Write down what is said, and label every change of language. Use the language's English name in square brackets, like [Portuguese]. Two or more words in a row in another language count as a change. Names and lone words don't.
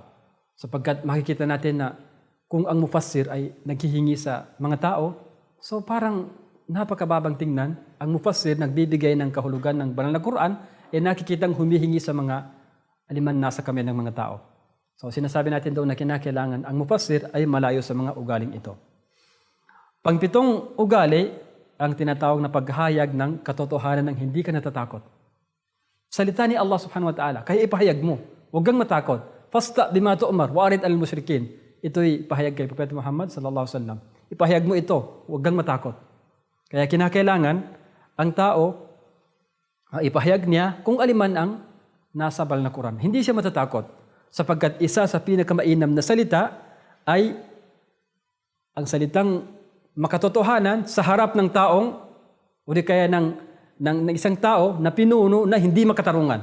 [Filipino] Sapagkat makikita natin na kung ang mufassir ay naghihingi sa mga tao, so parang napakababang tingnan, ang mufassir nagbibigay ng kahulugan ng banal na Quran, nakikitang humihingi sa mga aliman nasa kamay ng mga tao. So sinasabi natin doon na kinakailangan ang mufassir ay malayo sa mga ugaling ito. Pangpitong ugali, ang tinatawag na paghahayag ng katotohanan ng hindi ka natatakot. Salita ni Allah [Arabic] سبحانه وتعالى, [Filipino] kaya ipahayag mo, huwag kang matakot. [Arabic] فاصدع بما تؤمر، وأعرض المشركين. [Filipino] Ito'y pahayag kay Propeta Muhammad [Arabic] صلى الله عليه وسلم. [Filipino] Ipahayag mo ito, huwag kang matakot. Kaya kinakailangan ang tao, ipahayag niya kung aliman ang nasa banal na Quran. Hindi siya matatakot sapagkat isa sa pinakamainam na salita ay ang salitang makatotohanan sa harap ng taong o di kaya ng isang tao na pinuno na hindi makatarungan.